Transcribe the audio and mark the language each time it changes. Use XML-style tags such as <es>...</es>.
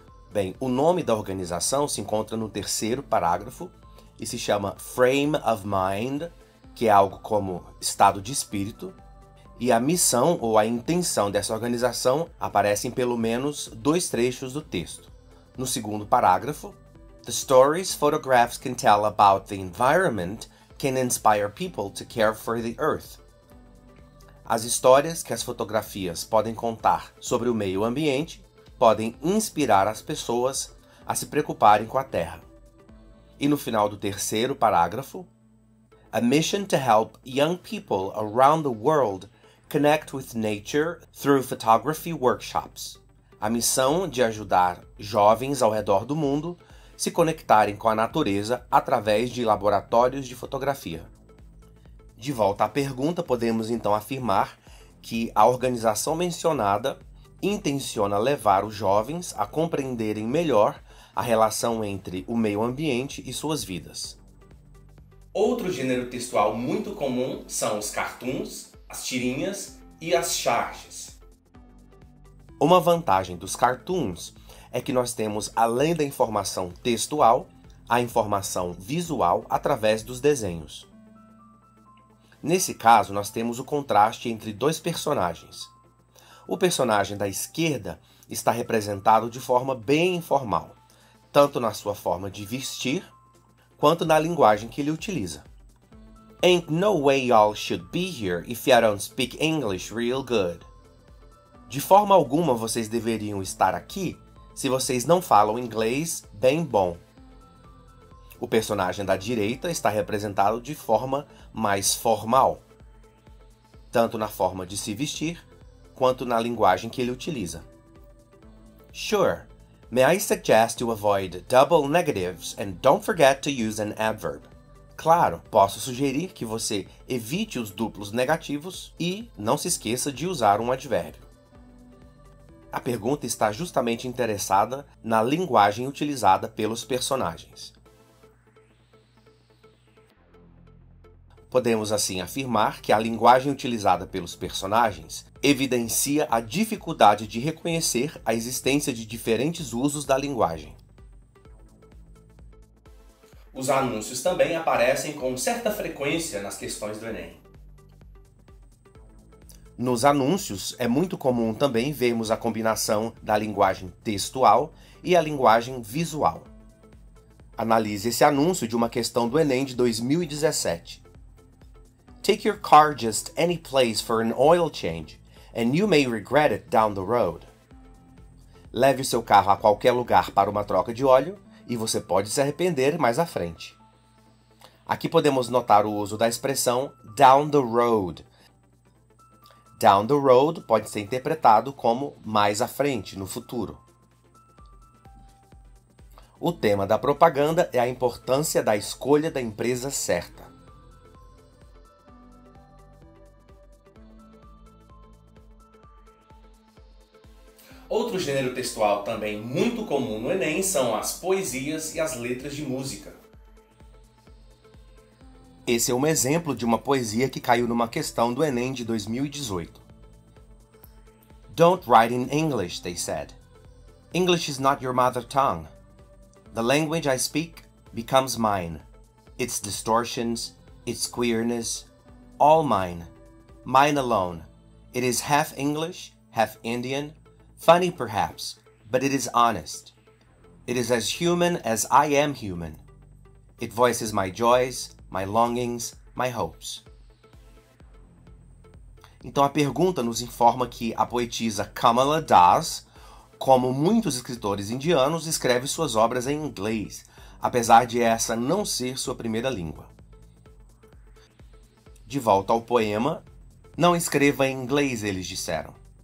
<pt>Bem, o nome da organização se encontra no 3º parágrafo e se chama Frame of Mind, que é algo como estado de espírito, e a missão ou a intenção dessa organização aparece em pelo menos 2 trechos do texto. No 2º parágrafo,</pt> <en>The stories photographs can tell about the environment can inspire people to care for the earth.</en> <pt>As histórias que as fotografias podem contar sobre o meio ambiente podem inspirar as pessoas a se preocuparem com a Terra. E no final do 3º parágrafo,</pt> <en>A mission to help young people around the world connect with nature through photography workshops.</en> <pt>A missão de ajudar jovens ao redor do mundo se conectarem com a natureza através de laboratórios de fotografia. De volta à pergunta, podemos então afirmar que a organização mencionada intenciona levar os jovens a compreenderem melhor a relação entre o meio ambiente e suas vidas. Outro gênero textual muito comum são os cartoons, as tirinhas e as charges. Uma vantagem dos cartoons é que nós temos, além da informação textual, a informação visual através dos desenhos. Nesse caso, nós temos o contraste entre 2 personagens. O personagem da esquerda está representado de forma bem informal, tanto na sua forma de vestir, quanto na linguagem que ele utiliza.</pt> <en>Ain't no way y'all should be here if you don't speak English real good.</en> <pt>De forma alguma vocês deveriam estar aqui se vocês não falam inglês bem bom. O personagem da direita está representado de forma mais formal, tanto na forma de se vestir, quanto na linguagem que ele utiliza.</pt> <en>Sure, may I suggest you avoid double negatives and don't forget to use an adverb.</en> <pt>Claro, posso sugerir que você evite os duplos negativos e não se esqueça de usar um advérbio. A pergunta está justamente interessada na linguagem utilizada pelos personagens. Podemos assim afirmar que a linguagem utilizada pelos personagens evidencia a dificuldade de reconhecer a existência de diferentes usos da linguagem. Os anúncios também aparecem com certa frequência nas questões do Enem. Nos anúncios, é muito comum também vermos a combinação da linguagem textual e a linguagem visual. Analise esse anúncio de uma questão do Enem de 2017.</pt> <en>Take your car just any place for an oil change, and you may regret it down the road.</en> <pt>Leve o seu carro a qualquer lugar para uma troca de óleo e você pode se arrepender mais à frente. Aqui podemos notar o uso da expressão down the road. Down the road pode ser interpretado como mais à frente, no futuro. O tema da propaganda é a importância da escolha da empresa certa. Outro gênero textual também muito comum no Enem são as poesias e as letras de música. Esse é um exemplo de uma poesia que caiu numa questão do Enem de 2018.</pt> <en>Don't write in English, they said. English is not your mother tongue. The language I speak becomes mine. Its distortions, its queerness, all mine. Mine alone. It is half English, half Indian, funny perhaps, but it is honest. It is as human as I am human. It voices my joys, my longings, my hopes.</en> <pt>Então a pergunta nos informa que a poetisa Kamala Das, como muitos escritores indianos, escreve suas obras em inglês, apesar de essa não ser sua primeira língua. De volta ao poema, não escreva em inglês, eles disseram.</pt>